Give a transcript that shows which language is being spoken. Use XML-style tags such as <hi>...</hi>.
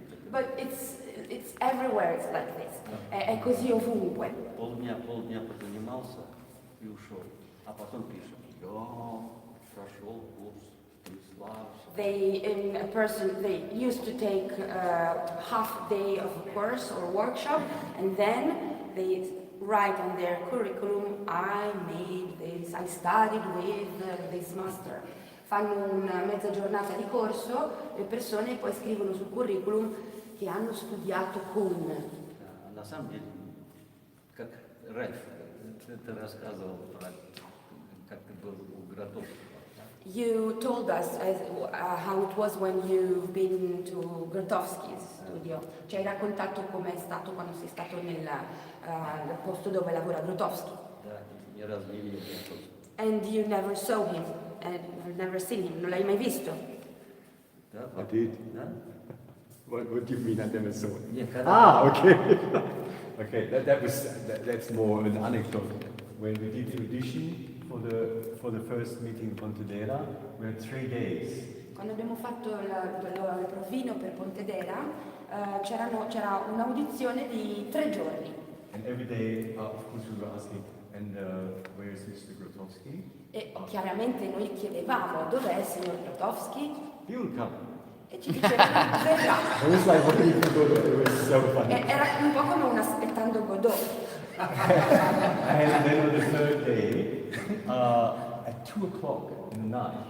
<en>But it's everywhere, it's like this.</en> <it>È così ovunque.</it> <ru>Полдня позанимался и ушел, а потом пишет, я прошел курс, Станиславович.</ru> <en>They used to take half day of a course or workshop, and then they write on their curriculum, I made this, I studied with this master.</en> <it>Fanno una mezza giornata di corso, le persone poi scrivono sul curriculum che hanno studiato con.</it> <ru>На самом деле, как раньше, ты рассказывал про, как ты был у Гротовского.</ru> <en>You told us how it was when you've been to Grotowski's studio.</en> <it>Ci hai raccontato com'è stato quando sei stato nel posto dove lavora Grotowski.</it> <ru>Да, ни разу не видел Гротовского.</ru> <en>And you never saw him, and you've never seen him,</en> <it>non l'hai mai visto.</it> <ru>Да,</ru> <en>I did.</en> <ru>Да?</ru> <en>What do you mean I never saw it?</en> <ru>Нет, когда...</ru> <en>Okay. Okay, that's more an anecdote. When we did the audition for the first meeting in Pontedera, we had 3 days.</en> <it>Quando abbiamo fatto il provino per Pontedera, c'era un'audizione di 3 giorni.</it> <en>And every day, of course, we were asking, and where is Mr. Grotowski?</en> <it>E chiaramente noi chiedevamo dov'è il signor Grotowski</it> <en>He will come.</en> <it>e ci dicevano verrà.</it> <en>It was like waiting for Godot. It was so funny.</en> <it>Era un po' come un aspettando Godot.</it> <en>And then on the third day, at 2 o'clock in the night,</en>